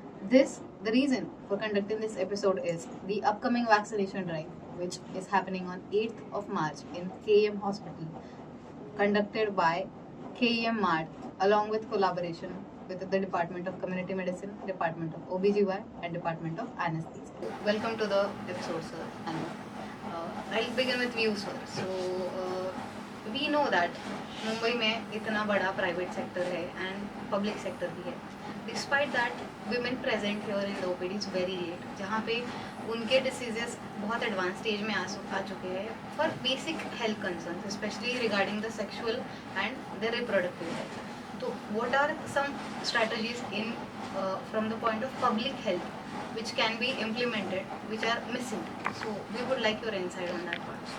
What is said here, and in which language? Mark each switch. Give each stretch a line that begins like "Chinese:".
English: The reason for conducting this episode is the upcoming vaccination drive, which is happening on 8th of March in KEM Hospital, conducted by KEM MART along with collaboration with the Department of Community Medicine, Department of OBGY, and Department of Anesthesia. Welcome to the episode, sir. And I'll begin with you, sir. So, we know that
Hindi: Mumbai में इतना बड़ा private sector है and public sector भी है.
English: despite that women present here in the OPD is very late,
Hindi: जहाँ पे उनके diseases बहुत एडवांस स्टेज में आ चुके हैं
English: For basic health concern, specially regarding the sexual and the reproductive health. तो what are some strategies in from the point of public health which can be implemented which are missing? So we would like your insight on that part.